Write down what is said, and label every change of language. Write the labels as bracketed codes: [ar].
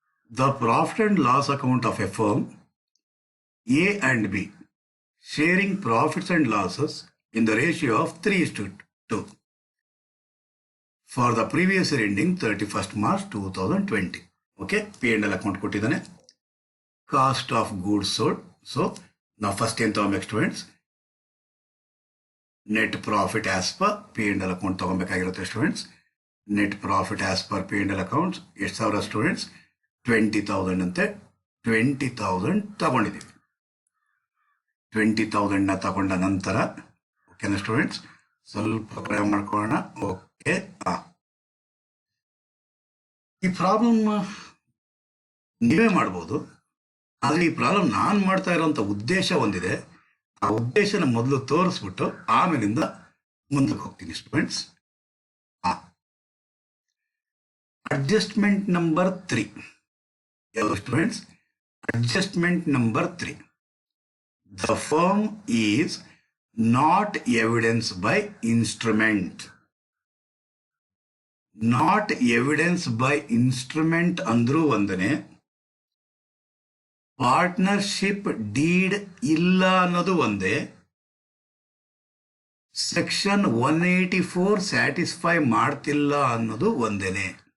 [en] The profit and loss account of a firm A and B sharing profits and losses in the ratio of 3:2 for the previous year ending 31st March 2020. Okay, P&L account [kn] ಕೊಟ್ಟಿದ್ದಾನೆ. Cost of goods sold. [en] So now first [kn] ಏನು ತಗೊಬೇಕು students? Net profit as per P&L account ತಗೊಬೇಕಾಗಿರುತ್ತೆ students. Net profit as per P&L accounts ಎಷ್ಟು ಸಾವಿರ students? 20,000 ಅಂತೆ. 20,000 ತಗೊಂಡಿದ್ದೀವಿ. 20,000ನ ತಗೊಂಡ ನಂತರ ಓಕೆನಾ ಸ್ಟೂಡೆಂಟ್ಸ್? ಸ್ವಲ್ಪ ಪ್ರಯೋಗ ಮಾಡ್ಕೊಳ್ಳೋಣ. ಓಕೆ, ಈ ಪ್ರಾಬ್ಲಮ್ ನೀವೇ ಮಾಡ್ಬೋದು, ಆದರೆ ಈ ಪ್ರಾಬ್ಲಮ್ ನಾನು ಮಾಡ್ತಾ ಇರೋಂಥ ಉದ್ದೇಶ ಒಂದಿದೆ. ಆ ಉದ್ದೇಶನ ಮೊದಲು ತೋರಿಸ್ಬಿಟ್ಟು ಆಮೇಲಿಂದ ಮುಂದಕ್ಕೆ ಹೋಗ್ತೀನಿ ಸ್ಟೂಡೆಂಟ್ಸ್. ಅಡ್ಜಸ್ಟ್ಮೆಂಟ್ ನಂಬರ್ 3 ಯಾವುದು students? Adjustment number 3. [en] The firm is not evidenced by instrument. Not evidenced by instrument [kn] ಅಂದ್ರೂ ಒಂದನೇ, ಪಾರ್ಟ್ನರ್ಶಿಪ್ ಡೀಡ್ ಇಲ್ಲ ಅನ್ನೋದು ಒಂದೇ, ಸೆಕ್ಷನ್ 184 ಸ್ಯಾಟಿಸ್ಫೈ ಮಾಡ್ತಿಲ್ಲ ಅನ್ನೋದು ಒಂದೇನೆ.